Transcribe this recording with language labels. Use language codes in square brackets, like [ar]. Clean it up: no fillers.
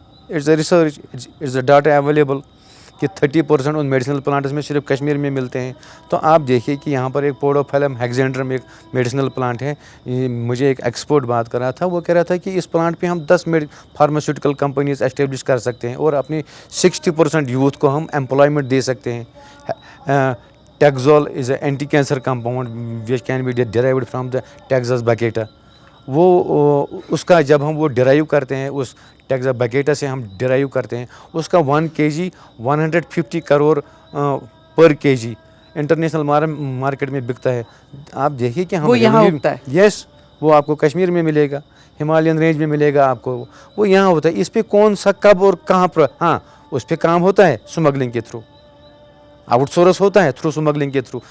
[ur] It's a research, it's a data available کہ 30% ان medicinal plants میں صرف کشمیر میں ملتے ہیں. تو آپ دیکھیے کہ یہاں پر ایک پوڈوفیلم ہیگزینڈرم ایک میڈیسنل پلانٹ ہے. مجھے ایک ایکسپورٹ بات کر رہا تھا, وہ کہہ رہا تھا کہ اس پلانٹ پہ ہم 10 فارماسیوٹیکل کمپنیز اسٹیبلش کر سکتے ہیں اور اپنی 60% یوتھ کو ہم امپلائمنٹ دے سکتے ہیں. [en] Taxol is a anti cancer compound which can be derived from the Taxus baccata. [ur] وہ اس کا جب ہم وہ ڈرائیو کرتے ہیں, اس ٹیکزا بکیٹا سے ہم ڈرائیو کرتے ہیں, اس کا 1 kg 150 کروڑ پر kg انٹرنیشنل مارکیٹ میں بکتا ہے. آپ دیکھیے کہ ہم وہ یہاں ہوتا ہے. یس, وہ آپ کو کشمیر میں ملے گا, ہمالین رینج میں ملے گا آپ کو, وہ یہاں ہوتا ہے. اس پہ کون سا کب اور کہاں پر, ہاں اس پہ کام ہوتا ہے اسمگلنگ کے تھرو, آؤٹ سورس ہوتا ہے تھرو اسمگلنگ کے تھرو.